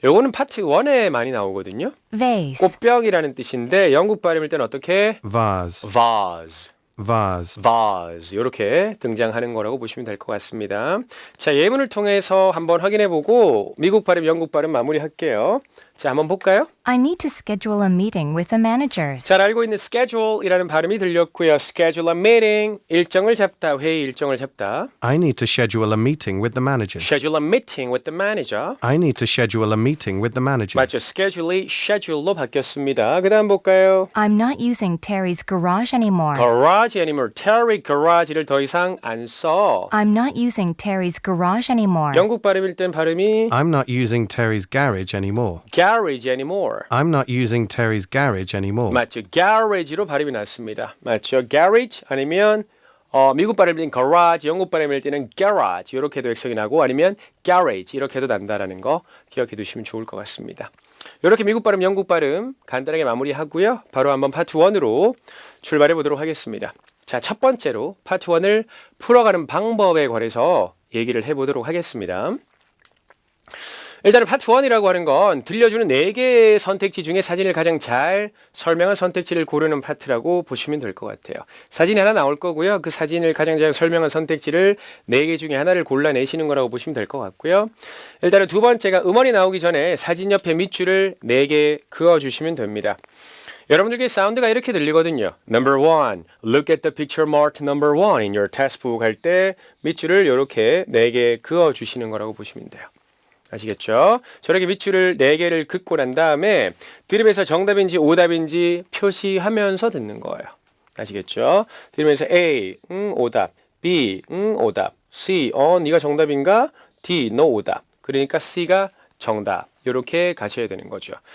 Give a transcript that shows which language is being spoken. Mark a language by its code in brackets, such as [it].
[ko] 요거는 파트 1에 많이 나오거든요. [en] vase, [ko] 꽃병이라는 뜻인데 영국 발음일 때는 어떻게? [en] vase, vase. vase, [ko] vase 이렇게 등장하는 거라고 보시면 될 것 같습니다. 자, 예문을 통해서 한번 확인해 보고 미국 발음, 영국 발음 마무리할게요. 자, 한번 볼까요? [en] I need to schedule a meeting with the managers. [ko] 잘 알고 있는 schedule이라는 발음이 들렸고요. [en] schedule a meeting, [ko] 일정을 잡다, 회의 일정을 잡다. [en] I need to schedule a meeting with the managers. schedule a meeting with the manager. I need to schedule a meeting with the managers. [ko] 맞죠? schedule이 schedule로 바뀌었습니다. 그 다음 볼까요? [en] I'm not using Terry's garage anymore. garage anymore. [ko] Terry garage를 더 이상 안 써. [en] I'm not using Terry's garage anymore. [ko] 영국 발음일 땐 발음이 [en] I'm not using Terry's garage anymore. garage anymore. I'm not using Terry's garage anymore. [ko] 맞죠? garage로 발음이 났습니다. 맞죠? garage 아니면 미국 발음일 때는 garage, 영국 발음일 때는 garage 이렇게도 액션이 나고 아니면 garage 이렇게도 난다라는 거 기억해 두시면 좋을 것 같습니다. 이렇게 미국 발음, 영국 발음 간단하게 마무리하고요. 바로 한번 파트 1으로 출발해 보도록 하겠습니다. 자, 첫 번째로 파트 1을 풀어가는 방법에 관해서 얘기를 해보도록 하겠습니다. 일단은 파트 1이라고 하는 건 들려주는 4개의 선택지 중에 사진을 가장 잘 설명한 선택지를 고르는 파트라고 보시면 될 것 같아요. 사진이 하나 나올 거고요. 그 사진을 가장 잘 설명한 선택지를 4개 중에 하나를 골라내시는 거라고 보시면 될 것 같고요. 일단은 두 번째가 음원이 나오기 전에 사진 옆에 밑줄을 4개 그어주시면 됩니다. 여러분들께 사운드가 이렇게 들리거든요. [en] Number 1, look at the picture marked number 1 in your textbook [ko] 할 때 밑줄을 이렇게 4개 그어주시는 거라고 보시면 돼요. 아시겠죠? 저렇게 밑줄을 4개를 긋고 난 다음에 들으면서 정답인지 오답인지 표시하면서 듣는 거예요. 아시겠죠? 들으면서 A, 오답, B, 오답, C, 네가 정답인가? D, 너 오답. 그러니까 C가 정답. 이렇게 가셔야 되는 거죠.